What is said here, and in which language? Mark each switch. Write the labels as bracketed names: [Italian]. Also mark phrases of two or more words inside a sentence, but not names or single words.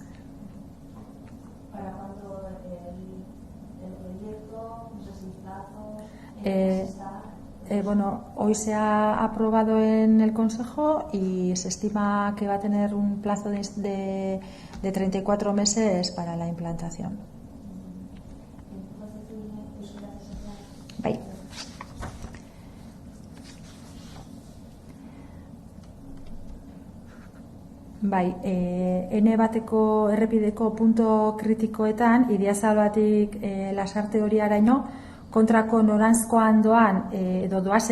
[Spanish] ¿Para cuándo el proyecto? No sé si plazo. Hoy se ha aprobado en el Consejo y se estima que va a tener un plazo de 34 meses para la implantación. [Basque] Bai. Bai, N bateko errepideko punto kritikoetan, Idiazabalatik Lasarte horiaraino, kontrako noranzkoan doan edo doazen